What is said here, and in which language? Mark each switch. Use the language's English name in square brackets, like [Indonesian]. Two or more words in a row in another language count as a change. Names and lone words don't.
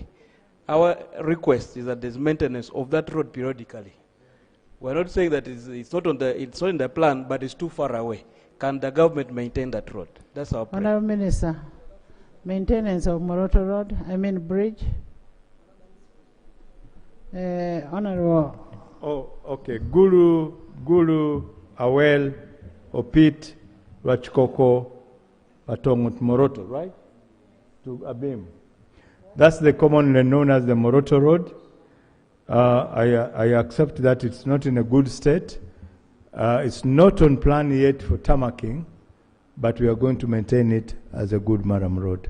[English] Our request is that there's maintenance of that road periodically. We're not saying that it's not in the plan, but it's too far away. Can the government maintain that road? That's our prayer. Honourable Minister, maintenance of Moroto Road, bridge. Honourable. Oh, okay. Gulu, Awel, Opit, Rachkoko, Patongut, Moroto, right? To Abim. That's the commonly known as the Moroto Road. I accept that it's not in a good state. It's not on plan yet for tarmacking, but we are going to maintain it as a good Maram Road.